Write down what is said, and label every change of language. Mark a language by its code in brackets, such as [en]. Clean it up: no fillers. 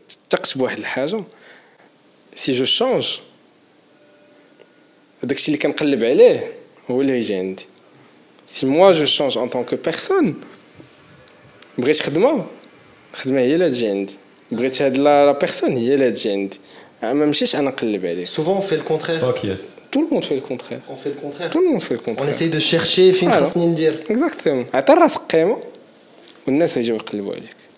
[ar] تقت بواحد الحاجه [fr] si je change [ar] داكشي اللي كنقلب عليه هو اللي يجي عندي. [fr] Si moi je change en tant que personne, [ar] بغيت خدمة هي اللي تجي عندي. بغيت هاد لا بيرسون هي اللي تجي عندي. ما نمشيش انا نقلب عليه. [fr] Souvent on fait le contraire. [en] Fuck yes. [fr] Tout le monde fait le contraire. On fait le contraire. Tout le monde fait le contraire. On essaye de chercher [ar] فين خاصني ندير. [fr] Exactement. [ar] عطي راسك قيمة والناس يجيو يقلبوا عليك.